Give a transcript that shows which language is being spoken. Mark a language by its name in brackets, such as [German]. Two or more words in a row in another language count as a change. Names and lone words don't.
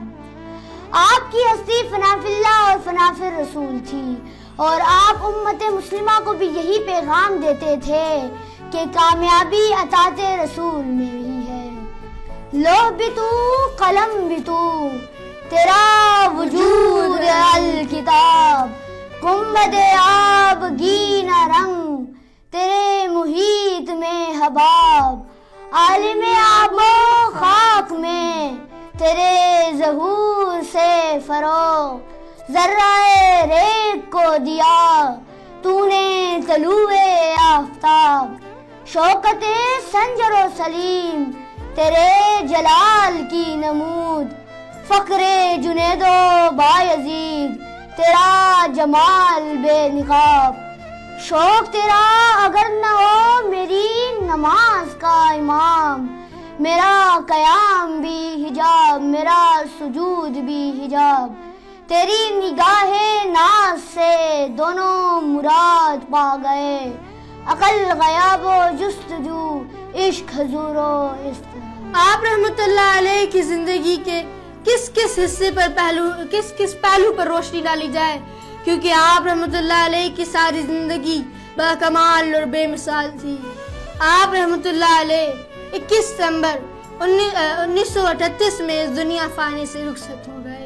[Urdu] آپ کی ہستی فنا فی اللہ اور فنا فی الرسول تھی، اور آپ امت مسلمہ کو بھی یہی پیغام دیتے تھے کہ کامیابی اطاعت رسول میں ہی ہے۔ لوح بھی تو قلم بھی تو، تیرا وجود الکتاب، گنبد آب گینا رنگ، تیرے محیط میں حباب، عالم آب و خاک میں تیرے ظہور سے فروغ، ذرہ ریت کو دیا تو نے طلوع آفتاب، شوکت سنجر و سلیم تیرے جلال کی نمود، فخر جنید و بایزید تیرا جمال بے نقاب، شوق تیرا اگر نہ ہو میری نماز کا امام، میرا قیام بھی حجاب میرا سجود بھی حجاب، تیری نگاہ ناز سے دونوں مراد پا گئے، عقل غیاب و جستجو عشق حضور و استراب۔ آپ رحمۃ اللہ علیہ کی زندگی کے کس حصے پر کس پہلو پر روشنی ڈالی جائے، کیونکہ آپ رحمۃ اللہ علیہ کی ساری زندگی باکمال اور بے مثال تھی۔ آپ رحمۃ اللہ علیہ 21 دسمبر 1938 میں اس دنیا فانی سے رخصت ہو گئے۔